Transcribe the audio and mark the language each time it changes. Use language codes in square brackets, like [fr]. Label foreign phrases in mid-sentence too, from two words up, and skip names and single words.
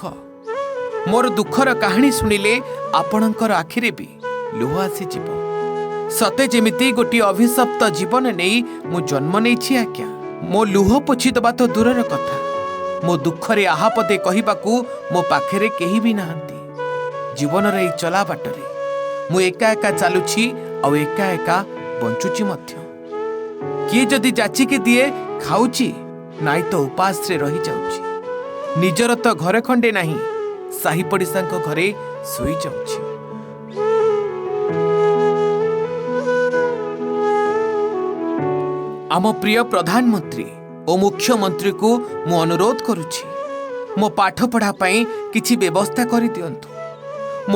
[or] ମୋର ଦୁଃଖର କାହାଣୀ ଶୁଣିଲେ ଆପଣଙ୍କର ଆଖିରେ ବି ଲୁହ ଆସିଯିବ। ସତେ ଯେମିତି ଗୋଟେ ଅଭିଶପ୍ତ ଜୀବନ ନେଇ ମୁଁ ଜନ୍ମ ନେଇ ଆଜ୍ଞା। ମୋ ଲୁହ ପୋଛି ଦବା ତ ଦୂରର କଥା, ମୋ ଦୁଃଖରେ ଆହାପଦେ କହିବାକୁ ମୋ ପାଖରେ କେହି ବି ନାହାନ୍ତି। ଜୀବନ ରେ ଚଲା ବାଟରେ ମୁଁ ଏକା ଏକା ଚାଲୁଛି ଆ ଏକା ଏକା ବଞ୍ଚୁଛି ମଧ୍ୟ। କିଏ ଯଦି ଯାଚିକେ ଦିଏ ଖାଉଛି, ନାହିଁ ତ ଉପାସ ରେ ରହି ଯାଉଛି। ନିଜର ତ ଘର ଖଣ୍ଡେ ନାହିଁ, ସାହି ପଡ଼ିଶାଙ୍କ ଘରେ ଶୋଇ ଯାଉଛି। ଆମ ପ୍ରିୟ ପ୍ରଧାନମନ୍ତ୍ରୀ ଔର ମୁଖ୍ୟମନ୍ତ୍ରୀ କୁ ମୁଁ ଅନୁରୋଧ କରୁଛି, ମୋ ପାଠ ପଢ଼ା ପାଇଁ କିଛି ବ୍ୟବସ୍ଥା କରି ଦିଅନ୍ତୁ।